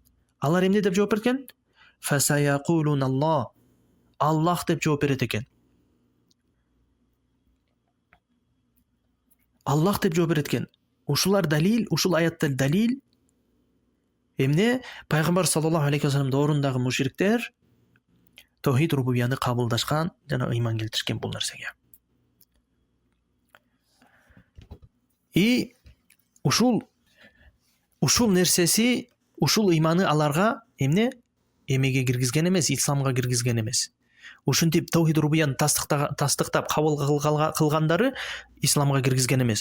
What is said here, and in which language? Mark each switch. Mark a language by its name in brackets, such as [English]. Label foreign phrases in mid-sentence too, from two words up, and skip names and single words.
[Kyrgyz] Алар эмне деп жооп берген? [Arabic] فسيقولون الله. [Kyrgyz] Аллах деп жооп берет экен. Аллах деп жооп берет экен. Ушулар далил, ушул аяттар далил. Эмне? Пайгамбар [Arabic] صلى الله عليه وسلم [Kyrgyz] доорундагы мушриктер таухид рубубияны кабылдашкан жана ыйман келтиришкен бул нерсеге. И ушул нерсеси, ушул ыйманы аларга эмне? Эмеге киргизген эмес, исламга киргизген эмес. Ушинтип таухид рубубияны тастыктап кабыл кылгандары исламга киргизген эмес.